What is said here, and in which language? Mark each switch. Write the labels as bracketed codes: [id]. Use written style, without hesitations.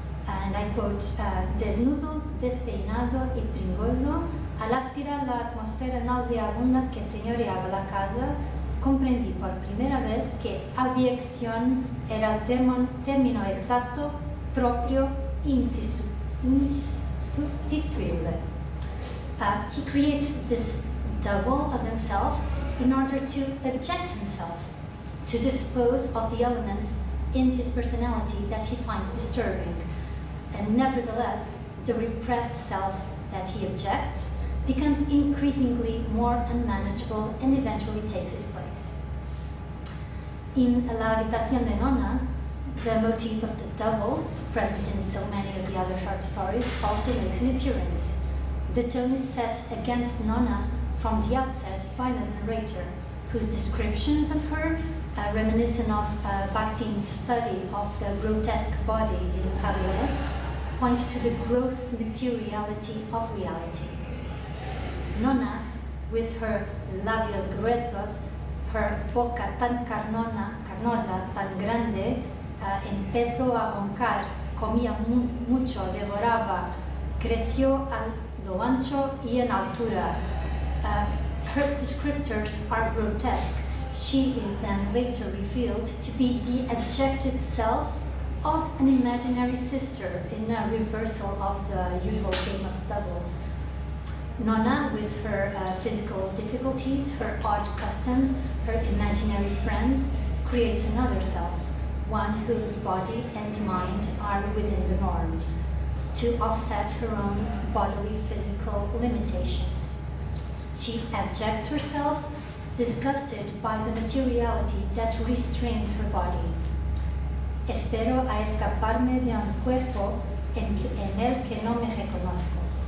[en] And I quote, [es] desnudo, despeinado y pringoso, al aspirar la atmósfera nauseabunda que señoreaba la casa, comprendí por primera vez que abyección era el término exacto, propio, insustituible. [en] He creates this double of himself in order to object himself, to dispose of the elements in his personality that he finds disturbing. And nevertheless, the repressed self that he objects becomes increasingly more unmanageable and eventually takes his place. In La Habitación de Nona, the motif of the double, present in so many of the other short stories, also makes an appearance. The tone is set against Nona from the outset by the narrator, whose descriptions of her, reminiscent of Bakhtin's study of the grotesque body in Rabelais, points to the gross materiality of reality. [es] Nona, [en] with her [es] labios gruesos, her boca tan carnosa, tan grande, empezó a roncar, comía mucho, devoraba, creció a lo ancho y en altura. [en] Her descriptors are grotesque. She is then later revealed to be the abjected self of an imaginary sister in a reversal of the usual game of doubles. Nona, with her physical difficulties, her odd customs, her imaginary friends, creates another self, one whose body and mind are within the norm, to offset her own bodily physical limitations. She abjects herself, disgusted by the materiality that restrains her body. [es] Espero a escaparme de un cuerpo en el que no me reconozco.